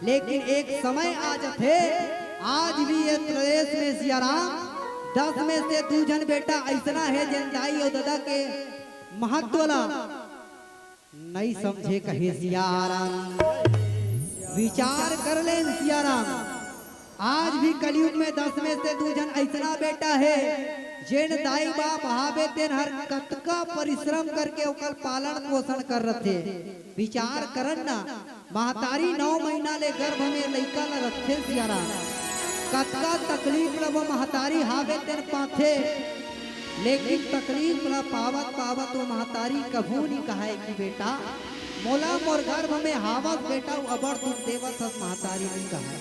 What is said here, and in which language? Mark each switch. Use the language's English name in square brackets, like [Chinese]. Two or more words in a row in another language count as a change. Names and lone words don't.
[Chhattisgarhi] लेकिन एक समय आज थे, आज भी ये प्रदेश में सियाराम 10 में से 2 जन बेटा ऐसा है जिन दाई और दादा के महत्व ला नहीं समझे कहे सियाराम। विचार कर ले सियाराम। आज भी कलयुग में 10 में से 2 जन ऐसा बेटा है जिन दाई बाप हावे तेन हर कतका परिश्रम करके ओकर पालन पोषण कर रथे। विचार करन ना, महतारी 9 महीना ले गर्भ में लइका ला रखे सियाराम, कतका तकलीफ ला वो महतारी हावे तेन पाथे। लेकिन तकलीफ ला पावत पावत वो महतारी कभू नहीं कहे कि बेटा मोला मोर गर्भ में हावत बेटा वो अबर दुख देवत हस महतारी नहीं कहे।